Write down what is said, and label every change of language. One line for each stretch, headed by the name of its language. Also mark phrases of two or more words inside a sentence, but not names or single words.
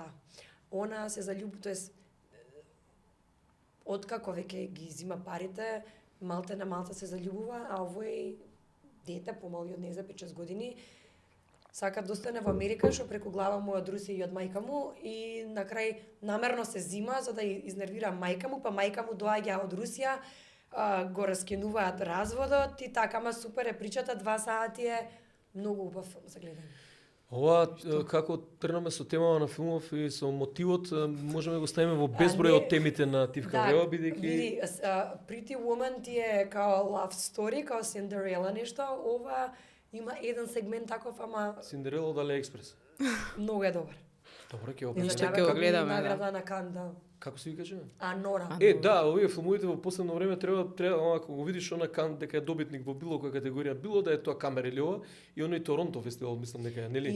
Macedonian: Она се заљуби, тоест откако веќе ги зима парите, малте на малта се заљубува, а овој дете помали од неја за 5-6 години сака да остане во Америка, што преку глава му од Русија и од мајка му, и на крај намерно се зима за да изнервира мајка му, па мајка му доаѓа од Русија, го раскинуваат разводот и така, ма супер е причата, 2 сати е многу убав филм за гледање. Ова како тргнаме со темава на филмов и со мотивот, можеме да го ставиме во безброј од темите на Тивка врева, бидејќи види, Pretty Woman ти е као
English: love story,
Macedonian: као Cinderella нешто, ова има еден сегмент таков, ама Синдерела од AliExpress. многу е добар. Добро, ќе го Ништо прочитам. ќе го гледаме, да. Награда на Кан, да. Како се викаше? Нора. Да, овие филмовите во последно време треба ако го видиш она Кан дека е добитник во било која категорија, било да е тоа Камера или ова, и оној Торонто фестивал, мислам дека е, нели?